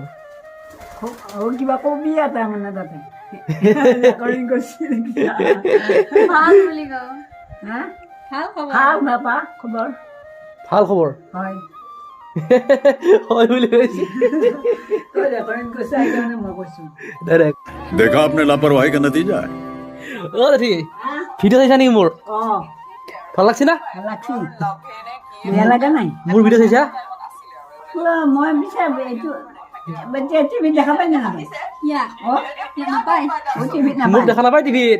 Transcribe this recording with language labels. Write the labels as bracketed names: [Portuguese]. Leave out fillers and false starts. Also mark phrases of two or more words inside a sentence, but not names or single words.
[Assamese] কিবা কবি এটা মানে তাতে ৰেকৰ্ডিং কৰিছিল। ভাল বুলি কওঁ। হা? ভাল খবৰ। ভাল নাপা খবৰ? ভাল খবৰ হয়। হয় বুলি কৈছে। তই ৰেকৰ্ডিং কৰিছা সেইকাৰণে মই কৈছোঁ। ডাইৰেক্ট [Hindi] देखा आपने लापरवाही का नतीजा है। [Assamese] অ' দাদি ভিডিঅ' চাইছা নেকি মোৰ? অঁ ভাল লাগছে না? ভাল লাগছি। বেয়া লগা নাই। মোৰ ভিডিঅ' চাইছা? মই বিচাৰ এইটো টিভিত দেখা পাই নাপায়? ইয়া অঁ নাপায়। টিভিত মোক নাপায়। দেখা নাপায় টিভিত,